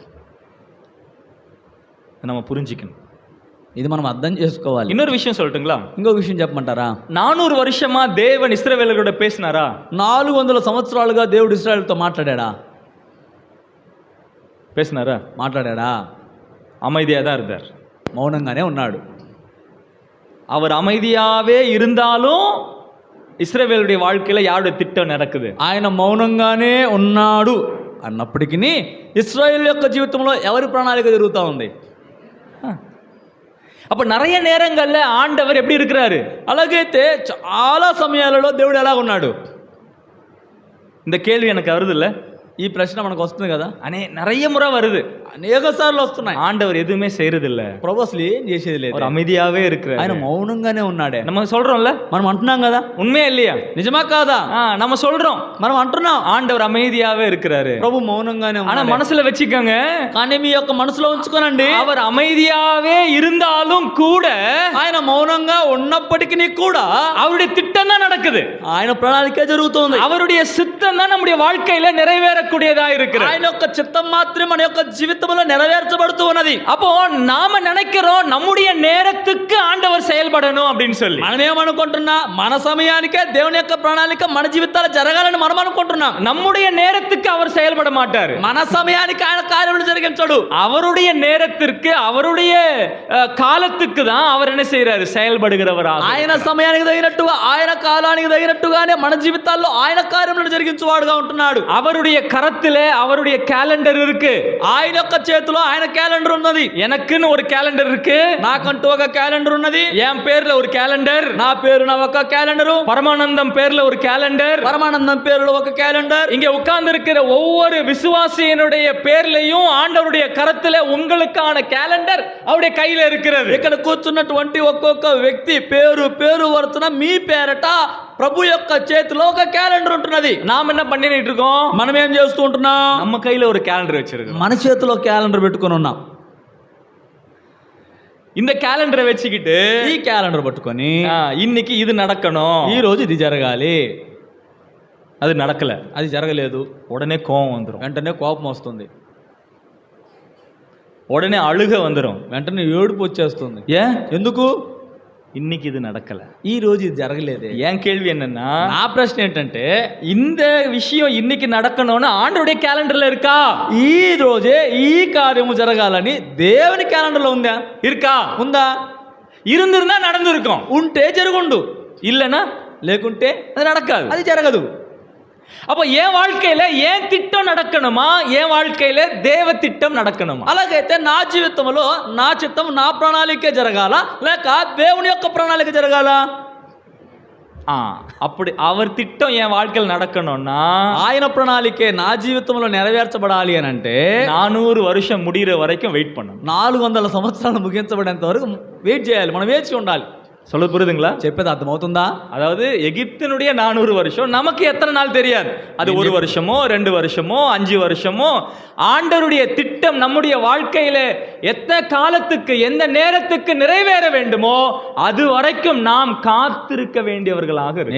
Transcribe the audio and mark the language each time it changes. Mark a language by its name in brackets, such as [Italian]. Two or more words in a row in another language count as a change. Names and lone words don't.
[Tamil] நம்ம புரிஞ்சிக்கணும். [Telugu] ఇది మనం అర్థం చేసుకోవాలి. [Tamil] இன்னொரு விஷயம் சொல்லட்டுங்களா? [Telugu] ఇంకొక విషయం చెప్పమంటారా? [Tamil] 400 வருஷமா தேவன் இஸ்ரவேலர்களோட பேசினாரா? [Telugu] 400 సంవత్సరాలుగా దేవుడు ఇశ్రాయేలుతో మాట్లాడాడా? [Tamil] பேசினாரா? [Telugu] మాట్లాడాడా? [Tamil] அமைதியாக தான் இருந்தார், [Telugu] మౌనంగానే ఉన్నాడు. [Tamil] அவர் அமைதியாவே இருந்தாலும் இஸ்ரவேலுடைய வாழ்க்கையில யாருடைய திட்டம் நடக்குது? [Telugu] ఆయన మౌనంగానే ఉన్నాడు అన్నప్పటికీ ఇశ్రాయేలు యొక్క జీవితంలో ఎవరి ప్రణాళిక జరుగుతూ ఉంది? [Tamil] அப்ப நிறைய நேரங்கள்ல ஆண்டவர் எப்படி இருக்கிறாரு? [Telugu] అలాగైతే చాలా సమయాలలో దేవుడు ఎలా ఉన్నాడు? [Tamil] இந்த கேள்வி எனக்கு வருது இல்ல? [Telugu] ఈ ప్రశ్న మనకు వస్తుంది కదా, [Tamil] நிறைய முறை வருது, [Telugu] అనేక సార్లు వస్తున్నాయి. [Tamil] ஆண்டவர் எதுவுமே செய்யறது இல்ல, [Telugu] ప్రభు అసలు ఏం చేసేది లేదు, [Tamil] அவர் அமைதியாவே இருக்கிறார், [Telugu] ఆయన మౌనంగానే ఉన్నాడే. [Tamil] நம்ம சொல்றோம்ல, [Telugu] మనం అంటున్నాం కదా, [Tamil] உண்மையா இல்லையா? [Telugu] నిజమా కాదా? [Tamil] நம்ம சொல்றோம், [Telugu] మనం అంటున్నాం [Tamil] ஆண்டவர் அமைதியாவே இருக்கிறாரு, [Telugu] ప్రభు మౌనంగానే [Tamil] ஆனா [Telugu] ఉన్నాడు. [Tamil] మనసుல வச்சுக்கோங்க, [Telugu] కానీ మీ యొక్క మనసులో ఉంచుకోనండి, [Tamil] அவர் அமைதியாவே இருந்தாலும் கூட [Telugu] ఆయన మౌనంగా ఉన్నప్పటికీ కూడా [Tamil] அவருடைய திட்டம் தான் நடக்குது, [Telugu] ఆయన ప్రణాళిక జరుగుతుంది, [Tamil] அவருடைய சித்தம் தான் நம்முடைய வாழ்க்கையில நிறைவேறக்கூடியதா இருக்கு, [Telugu] ఆయన యొక్క చిత్తం మాత్రమే మన యొక్క జీవితంలో నెరవేర్చబడుతూ ఉన్నది. [Tamil] அப்போ நாம நினைக்கிறோம் நம்முடைய நேரத்துக்கு ஆண்டவர் செயல்படணும் அப்படின்னு சொல்லி, [Telugu] మనం ఏమనుకుంటున్నా, మన సమయానికే దేవుని యొక్క ప్రణాళిక మన జీవితాలు జరగాలని మనం అనుకుంటున్నాం. [Tamil] நம்முடைய நேரத்துக்கு அவர் செயல்பட மாட்டாரு, [Telugu] మన సమయానికి ఆయన కార్యములు జరిగించడు, [Tamil] அவருடைய நேரத்திற்கு அவருடைய காலத்துக்கு தான் அவர் என்ன செய்யறாரு, செயல்படுகிறவராக. [Telugu] ఆయన సమయానికి తగినట్టుగా ఆయన కాలానికి తగినట్టుగానే మన జీవితాల్లో ఆయన కార్యములను జరిగించువాడుగా ఉంటున్నాడు. [Tamil] அவருடைய கரத்திலே அவருடைய கேலண்டர் இருக்கு, [Telugu] ఆయన యొక్క చేతిలో ఆయన క్యాలెండర్ ఉన్నది. [Tamil] எனக்குன்னு ஒரு கேலண்டர் இருக்கு, [Telugu] నాకంటూ ఒక క్యాలెండర్ ఉన్నది, [Tamil] என் பேர்ல ஒரு கேலண்டர், [Telugu] నా పేరున ఒక క్యాలెండరు, [Tamil] பரமானந்தம் பேர்ல ஒரு கேலண்டர், [Telugu] పరమానందం పేరులో ఒక క్యాలెండర్, [Tamil] இங்க உட்கார்ந்து இருக்கிற ஒவ்வொரு விசுவாசியினுடைய பேர்லயும் ஆண்டவருடைய கரத்துல உங்களுக்கான கேலண்டர் அவருடைய கையில இருக்கிறது. [Telugu] ఇక్కడ కూర్చున్నటువంటి ఒక్కొక్క వ్యక్తి పేరు వరుసన మీ పేరట ప్రభు యొక్క చేతిలో ఒక క్యాలెండర్ ఉంటున్నది. [Tamil] நாம் என்ன பண்ணிட்டு இருக்கோம்? [Telugu] మనం ఏం చేస్తూ ఉంటున్నాం? [Tamil] நம்ம கையில ஒரு கேலண்டர் வச்சிருக்கோம், [Telugu] మన చేతిలో క్యాలెండర్ పెట్టుకొని ఉన్నాం. [Tamil] இந்த கேலண்டரை வச்சுக்கிட்டு [Telugu] ఈ క్యాలెండర్ పట్టుకొని [Tamil] இன்னைக்கு இது நடக்கணும், [Telugu] ఈ రోజు ఇది జరగాలి, [Tamil] அது நடக்கல, [Telugu] అది జరగలేదు, [Tamil] உடனே கோபம் வந்துடும், [Telugu] వెంటనే కోపం వస్తుంది, [Tamil] உடனே அழுக வந்துடும், [Telugu] వెంటనే ఏడుపు వచ్చేస్తుంది. [Tamil] ஏன்? [Telugu] ఎందుకు? [Tamil] இன்னைக்கு இது நடக்கல, [Telugu] ఈ రోజు ఇది జరగలేదు. [Tamil] என் கேள்வி என்னன்னா, [Telugu] నా ప్రశ్న ఏంటంటే, [Tamil] இந்த விஷயம் இன்னைக்கு நடக்கணும்னு ஆண்டவருடைய கேலண்டர்ல இருக்கா? [Telugu] ఈ రోజే ఈ కార్యము జరగాలని దేవుని క్యాలెండర్లో ఉందా? [Tamil] இருக்கா? [Telugu] ఉందా? [Tamil] இருந்திருந்தா நடந்திருக்கும், [Telugu] ఉంటే జరుగుండు, [Tamil] இல்லைன்னா [Telugu] లేకుంటే [Tamil] அது நடக்காது, [Telugu] అది జరగదు. [Tamil] அப்போ என் வாழ்க்கையில ஏன் திட்டம் நடக்கணுமா, என் வாழ்க்கையில தேவ திட்டம் நடக்கணுமா? [Telugu] అలాగైతే నా జీవితంలో నా చిత్తం నా ప్రణాళికే జరగాల, లేక దేవుని యొక్క ప్రణాళిక జరగాల? [Tamil] அப்படி அவர் திட்டம் என் வாழ்க்கையில் நடக்கணும்னா [Telugu] ఆయన ప్రణాళికే నా జీవితంలో నెరవేర్చబడాలి అని అంటే [Tamil] 400 வருஷம் முடிகிற வரைக்கும் வெயிட் பண்ணணும். [Telugu] 400 సంవత్సరాలు ముగించబడేంత వరకు వెయిట్ చేయాలి, మనం వేచి ఉండాలి. [Tamil] சொல்ல புரியுதுங்களா? [Telugu] చెప్పేది అర్థమవుతుందా? [Tamil] அதாவது எகிப்தினுடைய 400 வருஷம் நமக்கு எத்தனை நாள் தெரியாது. அது 1 வருஷமோ 2 வருஷமோ 5 வருஷமோ, ஆண்டவருடைய திட்டம் நம்முடைய வாழ்க்கையில எத்தனை காலத்துக்கு எந்த நேரத்துக்கு நிறைவேற வேண்டுமோ அது வரைக்கும் நாம் காத்திருக்க வேண்டியவர்களாக இருக்கு.